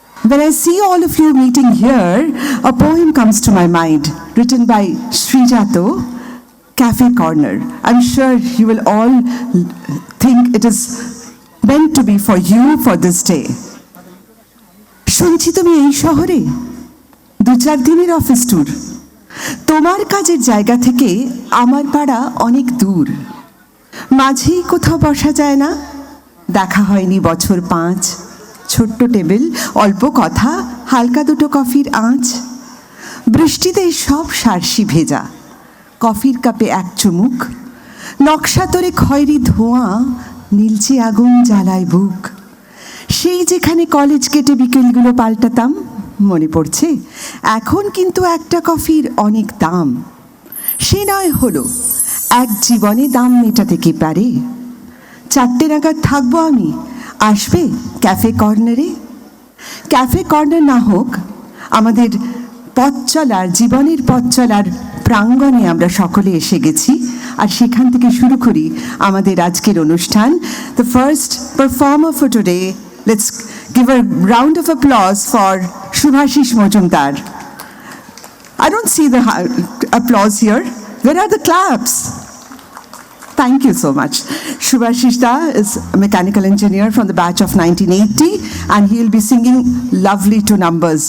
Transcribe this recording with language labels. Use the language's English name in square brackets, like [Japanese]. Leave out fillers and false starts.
[English] When I see all of you meeting here, a poem comes to my mind, written by Srijato, Cafe Corner. I'm sure you will all think it is meant to be for you for this day. [Bangla] শুনছি তুমি এই শহরে 2-4 দিনের office tour, তোমার কাজের জায়গা থেকে আমার পাড়া অনেক দূর, মাঝেই কোথাও বসা যায় না, দেখা হয়নি বছর 5, ছোট্ট টেবিল, অল্প কথা, হালকা দুটো কফির আঁচ, বৃষ্টিতে সব সারসি ভেজা, কফির কাপে এক চুমুক, নকশা তোরে খয়েরি ধোঁয়া, নীলচে আগুন জ্বালায় বুক। সেই যেখানে কলেজ কেটে বিকেলগুলো পাল্টাতাম, মনে পড়ছে এখন কিন্তু একটা কফির অনেক দাম। সে নয় হলো, এক জীবনে দাম মেটাতে কি পারে? 4টে নাগাদ থাকবো আমি, আসবে ক্যাফে কর্নারে? ক্যাফে কর্নার না হোক, আমাদের পথ চলার, জীবনের পথ চলার প্রাঙ্গণে আমরা সকলে এসে গেছি, আর সেখান থেকে শুরু করি আমাদের আজকের অনুষ্ঠান। [English] The first performer for today, let's give a round of applause for Shubhashish Majumdar. I don't see the applause here. Where are the claps? Thank you so much. Shubhashish Da is a mechanical engineer from the batch of 1980, and he will be singing lovely 2 numbers.